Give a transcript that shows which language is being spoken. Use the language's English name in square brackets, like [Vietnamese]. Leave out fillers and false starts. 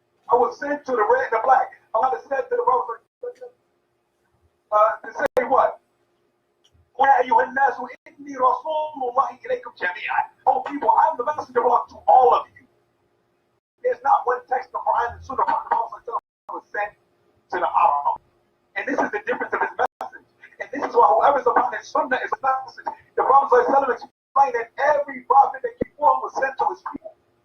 [English] I was sent to the red and the black. Allah said to the Prophet, to say what? [Arabic] يا أيها الناس إني رسول الله إليكم جميعا. [English] Oh people, I'm the messenger of Allah to all of you. There's not one text in the Quran and Sunnah from the Prophet was sent to the Arab. And this is the difference of his message. And this is why whoever's upon his Sunnah is a message. The Prophet explained that every prophet that came forth was sent to his people.